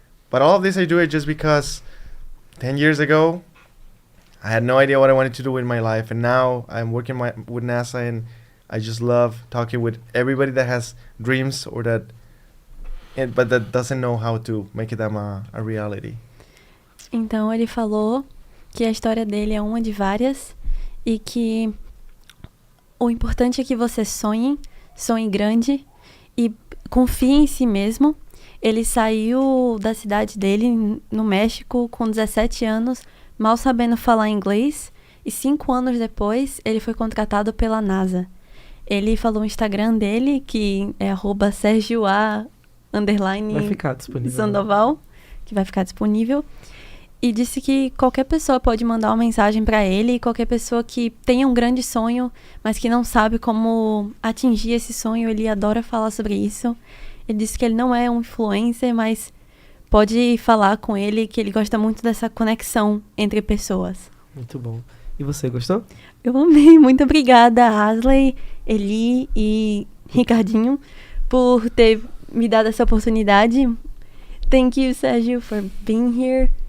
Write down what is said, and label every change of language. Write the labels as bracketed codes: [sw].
[en] But all of this I do it just because 10 years ago I had no idea what I wanted to do with my life, and now I'm working with NASA, and I just love talking with everybody that has dreams but that doesn't know how to make them a reality. [pt] Então ele falou que a história dele é uma de várias e que o importante é que você sonhe grande e confie em si mesmo. Ele saiu da cidade dele, no México, com 17 anos, mal sabendo falar inglês, e 5 anos depois ele foi contratado pela NASA. Ele falou no Instagram dele, que é @Sergio Vai ficar disponível, Sandoval, que vai ficar disponível, e disse que qualquer pessoa pode mandar uma mensagem para ele, qualquer pessoa que tenha um grande sonho, mas que não sabe como atingir esse sonho. Ele adora falar sobre isso. Ele disse que ele não é um influencer, mas pode falar com ele, que ele gosta muito dessa conexão entre pessoas. Muito bom. E você, gostou? Eu amei. Muito obrigada, Asley, Eli e Ricardinho, por ter me dado essa oportunidade. [en] Thank you, Sergio, for being here.